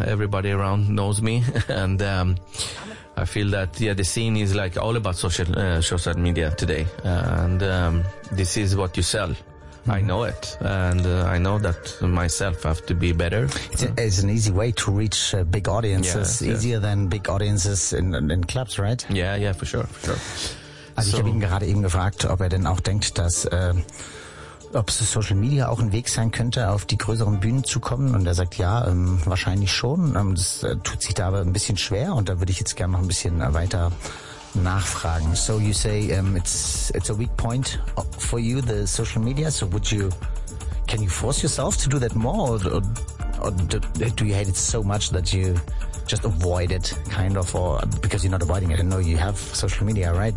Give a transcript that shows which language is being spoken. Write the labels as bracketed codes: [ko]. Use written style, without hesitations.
[en] Everybody around knows me, and I feel that the scene is like all about social media today, and this is what you sell. I know it, and I know that myself have to be better. It's an easy way to reach big audiences, easier than big audiences in clubs, right? Yeah, for sure, for sure. [de] Also ich habe ihn gerade eben gefragt, ob er denn auch denkt, dass ob es Social Media auch ein Weg sein könnte, auf die größeren Bühnen zu kommen. Und er sagt, ja, wahrscheinlich schon. Das tut sich da aber ein bisschen schwer. Und da würde ich jetzt gerne noch ein bisschen weiter nachfragen. [en] So you say it's a weak point for you, the Social Media. So can you force yourself to do that more? Or do you hate it so much that you just avoid it, kind of, or because you're not avoiding it? I know you have social media, right?